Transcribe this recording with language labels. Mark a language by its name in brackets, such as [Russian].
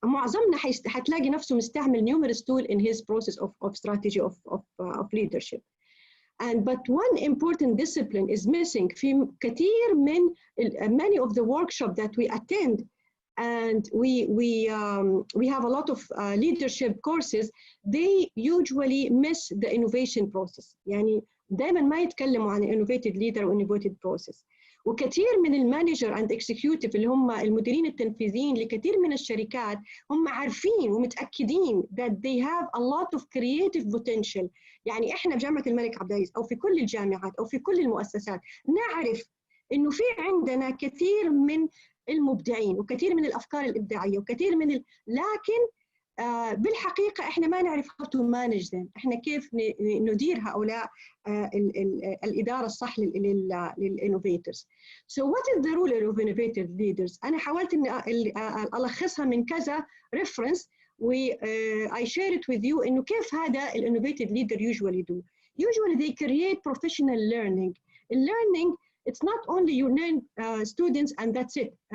[Arabic] معظمنا هتلاقي نفسه مستعمل [English] numerous tool in his process of strategy of leadership. But one important discipline is missing [Arabic] في كثير من [English] many of the workshops that we attend, and we have a lot of leadership courses. They usually miss the innovation process. [Arabic] يعني دائما ما يتكلموا عن innovative leader و innovative process. وكثير من المانجر and executive اللي هم المديرين التنفيذيين لكثير من الشركات هم عارفين ومتأكدين [English] that they have a lot of creative potential. [Arabic] يعني احنا في جامعة الملك عبد العزيز او في كل الجامعات او في كل المؤسسات نعرف انه في عندنا كثير من المبدعين وكثير من الافكار الابداعيه وكثير من لكن بالحقيقه احنا ما نعرف [English] how to manage them. [Arabic] احنا كيف ندير هؤلاء الاداره الصح للانوفيتورز. [English] So what is the role of innovative leaders؟ [Arabic] انا حاولت اني الخصها من كذا [English] reference و I share it with you [Arabic] انه كيف هذا الانوفيتيف [English] leader usually do. Usually they create professional learning. Learning it's not only you learn students and that's it.